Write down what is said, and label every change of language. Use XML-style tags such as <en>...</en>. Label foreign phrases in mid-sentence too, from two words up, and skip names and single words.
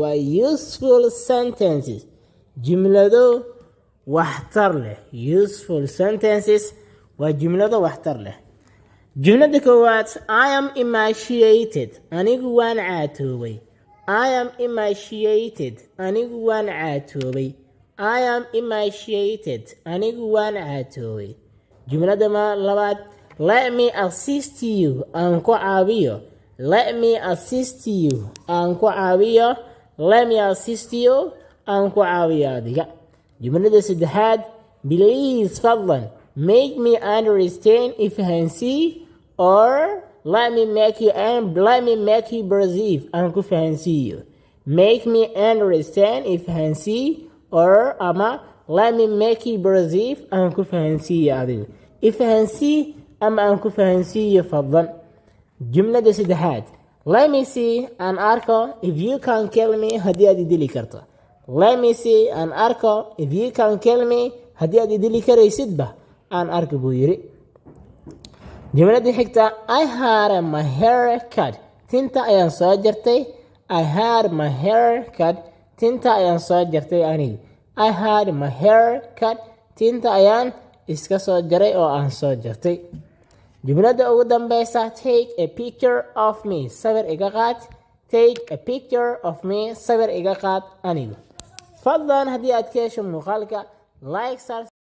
<so>waa</so> <en>useful sentences</en> <so>jumlado waxtar leh</so> <en>useful sentences</en> <so>waa jumlado waxtar leh jumlada koowaad</so> <en>I am emaciated</en> <so>anigu waan caatoobay</so> <en>I am emaciated</en> <so>anigu waan caatoobay</so> <en>I am emaciated</en> <so>anigu waan caatoobay jumlada labaad</so> <en>let me assist you</en> <so>aan ku caawiyo</so> <en>let me assist you</en> <so>aan ku</so> <en>caawiyo let me assist you</en> <so>aan ku caawiyo adiga jumlada saddexaad</so> <en>please fadlan make me understand fahansii or let me make you perceive</en> <so>aan ku fahansiiyo</so> <en>make me understand fahansii or ama let me make you perceive</en> <so>aan ku fahansiiyo adiga fahansii ama aan ku fahansiiyo fadlan jumlada saddexaad</so> <en>let me see</en> <so>aan arko</so> <en>if you can kill me</en> <so>haddii aad idili karto</so> <en>let me see</en> <so>aan arko</so> <en>if you can kill me</en> <so>haddii aad idili karaysidba aan arko buu yiri jumlada xigta</so> <en>I had my hair cut</en> <so>tinta ayaan soo jartay</so> <en>I had my hair cut</en> <so>tinta ayaan soo jartay aniga</so> <en>I had my hair cut</en> <so>tinta ayaan iska soo jaray oo aan soo jartay jumlada ugu dambeysa</so> <en>take a picture of me</en> <so>sawir iga qaad</so> <en>take a picture of me</en> <so>sawir iga qaad aniga fadlan haddii aad ka hesho muuqaalka like</so>